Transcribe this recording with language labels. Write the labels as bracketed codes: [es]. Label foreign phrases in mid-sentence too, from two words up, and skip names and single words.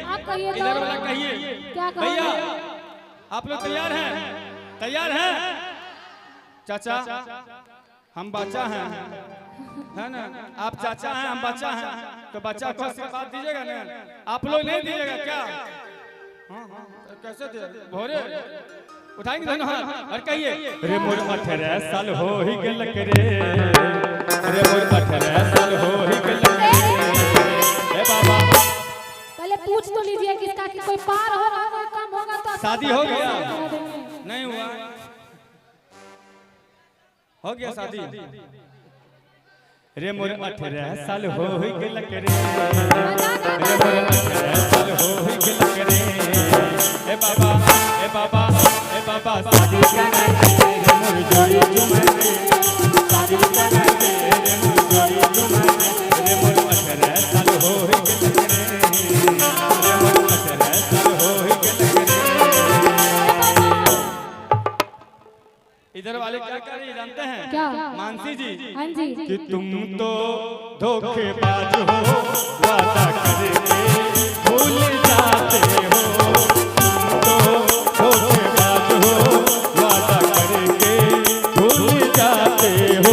[hi] आप कहिए, इधर वाला कहिए। क्या कहोगे? भैया आप लोग तैयार हैं? तैयार हैं? चाचा हम बच्चा हैं, है ना? आप चाचा हैं, हम बच्चा हैं, तो बच्चा को आशीर्वाद दीजिएगा ना? आप लोग नहीं दीजिएगा क्या? कैसे दे भोरे उठाएंगे दोनों हाथ और कहिए, [sck] रे मोर 18 साल हो ही गेल रे, रे मोर 18 साल हो ही गेल रे। [hi] ए बाबा पहले पूछ तो लीजिए किसका, कि कोई पार हो रहा, कोई कम होगा तो शादी हो गया? नहीं हुआ, हो गया शादी। [sck] रे मोर 18 साल हो ही गेल रे, रे मोर 18 साल हो ही गेल रे। ए बाबा ए बाबा ए बाबा शादी करेंगे रे मोर जोड़ी जुमरे, शादी करेंगे रे मोर जोड़ी जुमरे। रे मोर 18 साल हो ही गेल रे, रे मोर 18 साल हो ही गेल रे। [hi] इधर वाले क्या कर रही जानते हैं? क्या? मानसी जी, हाँ जी, कि तुम तो धोखेबाज हो, वादा करके भूल जाते हो। तुम तो धोखेबाज हो, वादा करके भूल जाते हो।